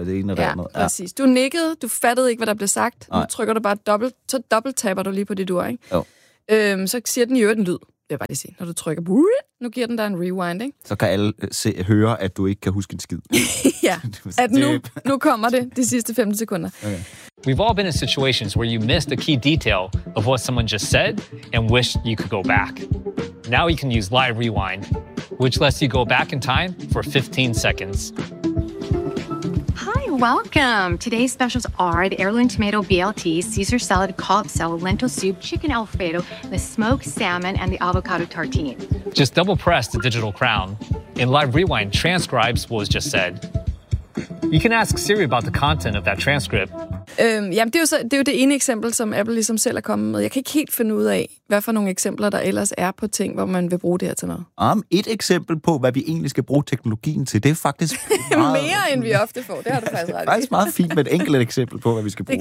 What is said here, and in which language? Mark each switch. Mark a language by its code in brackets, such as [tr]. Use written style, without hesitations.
[da] Og det ene og det andet. Ja, præcis. Du nikkede, du fattede ikke, hvad der blev sagt. Nej. Nu trykker du bare dobbelt, så dobbelt tapper du lige på dit ur, ikke? Jo. Så siger den i øvrigt en lyd. vil jeg bare lige se. Når du trykker, nu giver den dig en rewind, ikke? Så kan alle se, høre, at du ikke kan huske en skid. Ja, at nu kommer det, de sidste 15 sekunder. Okay. [en] We've all been in situations where you missed a key detail of what someone just said and wish you could go back. Now you can use Live Rewind, which lets you go back in time for 15 seconds. Welcome. Today's specials are the heirloom tomato BLT, Caesar salad, collard salad, lentil soup, chicken alfredo, the smoked salmon, and the avocado tartine. Just double press the digital crown, and Live Rewind transcribes what was just said. You can ask Siri about the content of that transcript. [da] Jamen, det er jo så, det er jo det ene eksempel, som Apple ligesom selv er kommet med. Jeg kan ikke helt finde ud af, hvad for nogle eksempler, der ellers er på ting, hvor man vil bruge det her til noget. Et eksempel på, hvad vi egentlig skal bruge teknologien til, det er faktisk meget... mere, end vi ofte får. Det har du faktisk ret i. Det er faktisk meget fint med et enkelt eksempel på, hvad vi skal bruge